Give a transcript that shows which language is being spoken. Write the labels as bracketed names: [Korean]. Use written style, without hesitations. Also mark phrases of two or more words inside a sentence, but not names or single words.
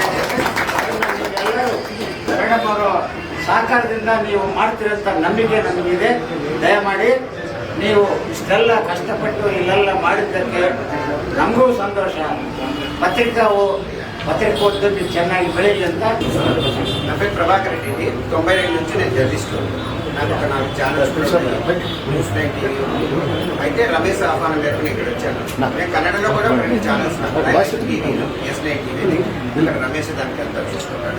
[Kannada] ನೀವೆಲ್ಲರೂ ಮೇಡಮ್ ಅವರು ಸಹಕಾರದಿಂದ ನೀವು ಮಾಡ್ತಿರೋಂಥ ನಂಬಿಕೆ ನಮಗಿದೆ. ದಯಮಾಡಿ ನೀವು ಇಷ್ಟೆಲ್ಲ ಕಷ್ಟಪಟ್ಟು ಇಲ್ಲೆಲ್ಲ ಮಾಡಿದ್ದಕ್ಕೆ ನಮಗೂ ಸಂತೋಷ. పత్రికోద్యమి ಚೆನ್ನಾಗಿ ಬೆಳೆಯಲಿ ಅಂತ. [Telugu] నా పేరు ప్రభాకర్ రెడ్డి. 92 నుంచి నేను జర్నలిస్ట్. నాకు ఒక 4 ఛానల్స్ న్యూస్ 9 అయితే రమేష్ ఆహ్వానం మేరకు నేను ఇక్కడ వచ్చాను. నేను కన్నడలో కూడా 2 ఛానల్స్ టీవీలో S9 టీవీ ఇక్కడ రమేష్ దానికి అంతా చూసుకుంటాడు.